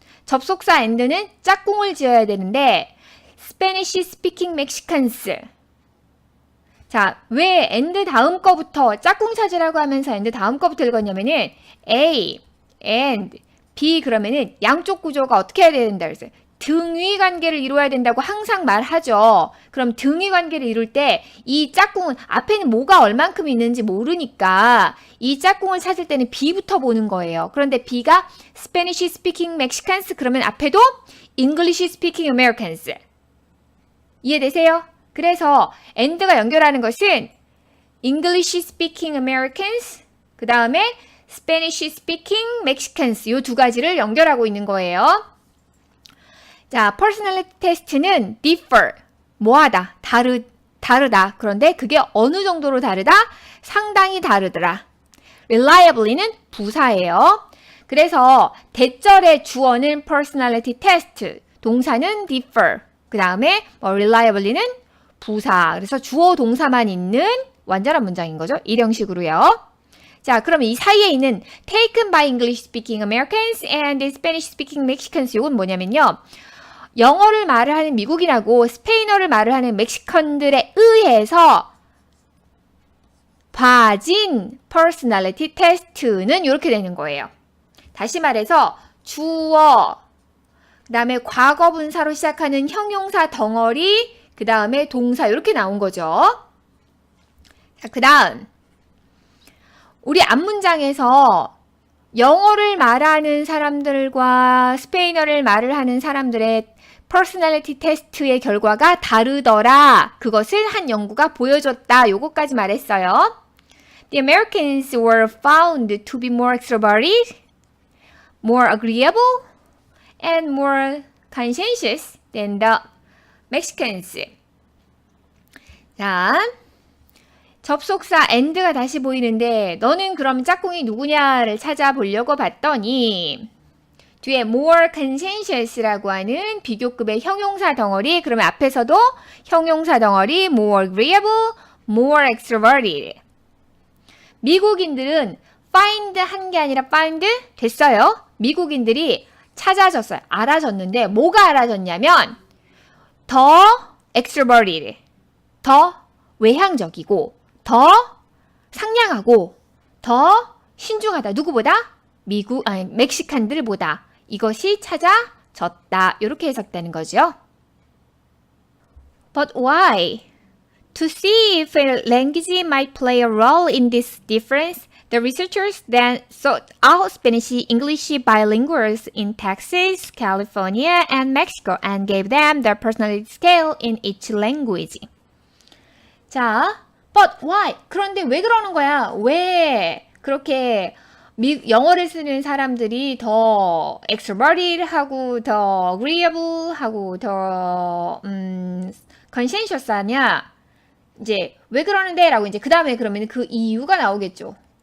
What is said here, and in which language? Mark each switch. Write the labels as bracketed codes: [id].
[ko] 접속사 and는 짝꿍을 지어야 되는데 [en] Spanish speaking Mexicans [ko] 자, 왜 and 다음 거부터 짝꿍 찾으라고 하면서 and 다음 거부터 읽었냐면은 A, and, be 그러면은 양쪽 구조가 어떻게 해야 된다 그랬어요? 등위 관계를 이루어야 된다고 항상 말하죠. 그럼 등위 관계를 이룰 때 이 짝꿍은 앞에는 뭐가 얼만큼 있는지 모르니까 이 짝꿍을 찾을 때는 be부터 보는 거예요. 그런데 be가 [en] Spanish speaking Mexicans [ko] 그러면 앞에도 [en] English speaking Americans. [ko] 이해되세요? 그래서 and가 연결하는 것은 [en] English speaking Americans [ko] 그 다음에 [en] Spanish speaking Mexicans [ko] 이 두 가지를 연결하고 있는 거예요. 자, personality test는 differ, 뭐하다, 다르다. 그런데 그게 어느 정도로 다르다? 상당히 다르더라. reliably는 부사예요. 그래서 대절의 주어는 personality test, 동사는 differ, 그 다음에 reliably는 부사. 그래서 주어 동사만 있는 완전한 문장인 거죠. 이런 형식으로요. 자, 그러면 이 사이에 있는 [en] taken by English speaking Americans and Spanish speaking Mexicans [ko] 이건 뭐냐면요. 영어를 말을 하는 미국인하고 스페인어를 말을 하는 멕시컨들에 의해서 봐진 personality test는 이렇게 되는 거예요. 다시 말해서 주어, 그 다음에 과거 분사로 시작하는 형용사 덩어리, 그 다음에 동사 이렇게 나온 거죠. 자, 그 다음 우리 앞문장에서 영어를 말하는 사람들과 스페인어를 말을 하는 사람들의 personality test의 결과가 다르더라. 그것을 한 연구가 보여줬다. 요거까지 말했어요. [en] The Americans were found to be more extroverted, more agreeable, and more conscientious than the Mexicans. [ko] 자, 접속사 and가 다시 보이는데 너는 그럼 짝꿍이 누구냐를 찾아보려고 봤더니 뒤에 [en] more conscientious [ko] 라고 하는 비교급의 형용사 덩어리 그러면 앞에서도 형용사 덩어리 [en] more agreeable, more extroverted. [ko] 미국인들은 find 한 게 아니라 found 됐어요. 미국인들이 찾아졌어요. 알아졌는데 뭐가 알아졌냐면 더 extroverted, 더 외향적이고 더 상냥하고 더 신중하다. 누구보다? 멕시칸들보다 이것이 찾아졌다. 이렇게 해석되는 거죠. [en] But why? To see if language might play a role in this difference, the researchers then sought out Spanish-English bilinguals in Texas, California, and Mexico and gave them the personality scale in each language. [ko] 자, [en] but why? [ko] 그런데 왜 그러는 거야? 왜 그렇게 영어를 쓰는 사람들이 더 extroverted 하고 더 agreeable 하고 더 conscientious 하냐? 이제 왜 그러는데? 라고 이제 그 다음에 그러면 그 이유가 나오겠죠.